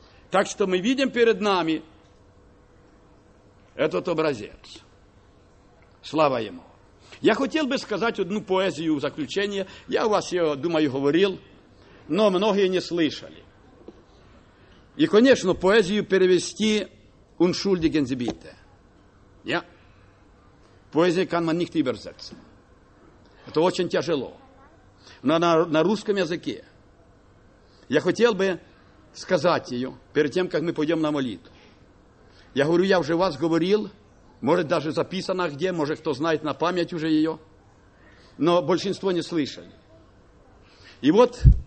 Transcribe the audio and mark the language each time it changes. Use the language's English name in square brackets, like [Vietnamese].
[Russian] Так что мы видим перед нами этот образец. Слава Ему! Я хотел бы сказать одну поэзию в заключение. Я у вас, я думаю, говорил, но многие не слышали. И, конечно, поэзию перевести [German] «Unschuldigen Sie bitte». [Russian] Я? Поэзию [German] kann man nicht übersetzen. [Russian] Это очень тяжело. Но на русском языке. Я хотел бы сказать ее, перед тем, как мы пойдем на молитву. Я говорю, я уже вас говорил, может, даже записано где, может, кто знает на память уже ее, но большинство не слышали. И вот...